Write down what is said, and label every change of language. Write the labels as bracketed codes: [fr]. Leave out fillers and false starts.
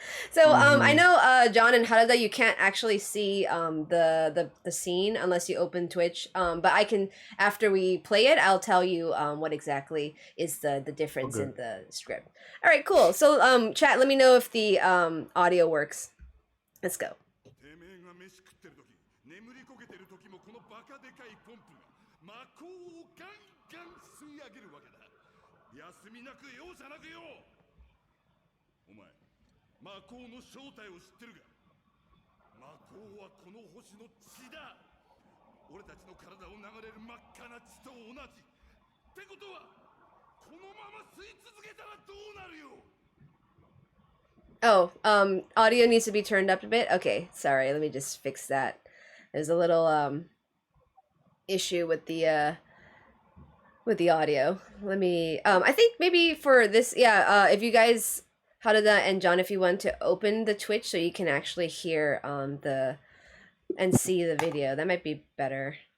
[en] So I know John and Harada, you can't actually see the scene unless you open Twitch. But I can, after we play it, I'll tell you what exactly is the difference in the script. All right, cool. So chat, let me know if the audio works. Let's go. [ja] てめえが飯食ってる時眠りこけてる時もこのバカでかいポンプが魔法をガンガン吸い上げるわけだ。休みなく容赦なくよ。お前魔法の正体を知ってるが、魔法はこの星の血だ。俺たちの体を流れる真っ赤な血と同じ。ってことはこのまま吸い続けたらどうなるよ。 [en] Oh, audio needs to be turned up a bit. Okay, sorry. Let me just fix that. There's a little issue with the audio. Let me I think maybe for this, yeah, if you guys, Harada and John, if you want to open the Twitch so you can actually hear the and see the video, that might be better.